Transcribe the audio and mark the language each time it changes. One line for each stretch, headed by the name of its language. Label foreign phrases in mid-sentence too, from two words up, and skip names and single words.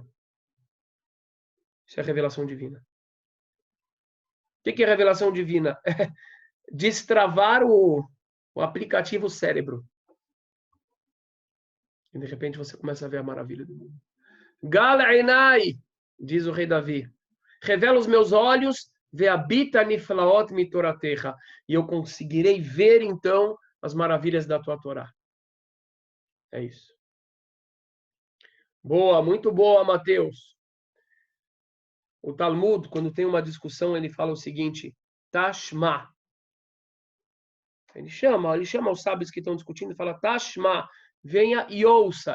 Portuguese: Isso é revelação divina. O que é revelação divina? É destravar o aplicativo cérebro. E de repente você começa a ver a maravilha do mundo.
Hebrew: גל עיני,
Portuguese: diz o rei Davi, revela os meus olhos,
Hebrew: ואביטה נפלאות מתורתך,
Portuguese: e eu conseguirei ver então as maravilhas da tua Torá. É isso. Boa, muito boa, Mateus. O Talmud, quando tem uma discussão, ele fala o seguinte: Tashma. Ele chama os sábios que estão discutindo e fala: Tashma, venha e ouça.